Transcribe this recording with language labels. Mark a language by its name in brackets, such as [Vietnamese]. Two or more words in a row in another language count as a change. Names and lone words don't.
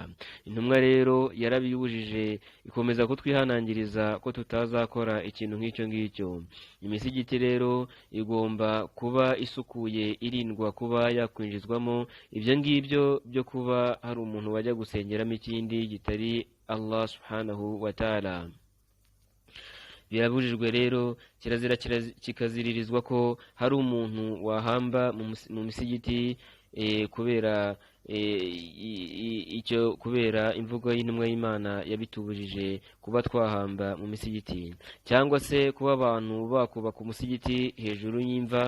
[Kinyarwanda] Intumwa rero yarabibujije, ikomeza kutwihanangiriza ko tutazakora ikintu nk'icyo ngicyo. Imisigiti rero igomba kuba isukuye, irindwa kuba yakwinjizwamo ibyo ngibyo byo kuba hari umuntu wajya gusengeramo ikindi gitari [Arabic] الله سبحانه وتعالى. [Kinyarwanda] Birabujijwe rero, kirazira kikaziririzwa ko hari umuntu wahamba mu misigiti kubera kubera imvugo y'intumwa y'Imana yabitubujije kuba twahamba mu misigiti, cyangwa se kuba abantu bakubaka umusigiti hejuru y'imva.